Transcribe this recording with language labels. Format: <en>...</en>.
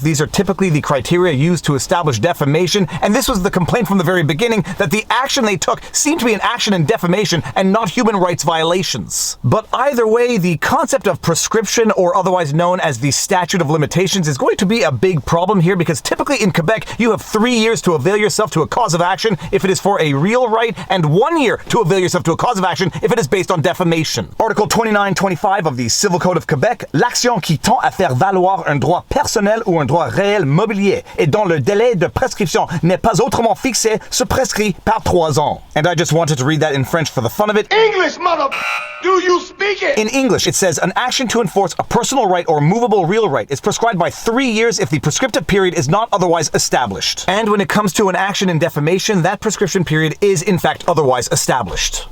<en>These are typically the criteria used to establish defamation, and this was the complaint from the very beginning, that the action they took seemed to be an action in defamation and not human rights violations. But either way, the concept of prescription, or otherwise known as the statute of limitations, is going to be a big problem here, because typically in Quebec, you have 3 years to avail yourself to a cause of action if it is for a real right, and 1 year to avail yourself to a cause of action if it is based on defamation. Article 2925 of the Civil Code of Quebec,</en> <fr>l'action qui tend à faire valoir un droit personnel ou un droit réel mobilier et dont le délai de prescription n'est pas autrement fixé se prescrit par 3 ans.</fr> <en>And I just wanted to read that in French for the fun of it. English, mother... Do you speak it? In English, it says, an action to enforce a personal right or movable real right is prescribed by 3 years if the prescriptive period is not otherwise established. And when it comes to an action in defamation, that prescription period is in fact otherwise established.</en>